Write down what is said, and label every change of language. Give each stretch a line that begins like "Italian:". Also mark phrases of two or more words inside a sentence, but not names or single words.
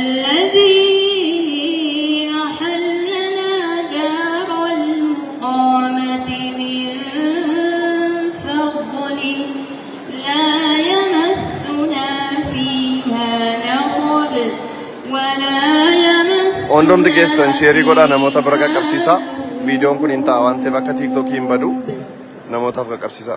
Arabic: الذي أحلنا دار المقامة من فضله لا يمسنا فيها نصب ولا يمسنا
Oromo: Ondom digeessan sheerii godhaa namoota bira qaqqabsiisaa. Viidiyoon kun hin ta'a waan ta'eef akka TikTokii hin badu namootaaf qaqqabsiisaa.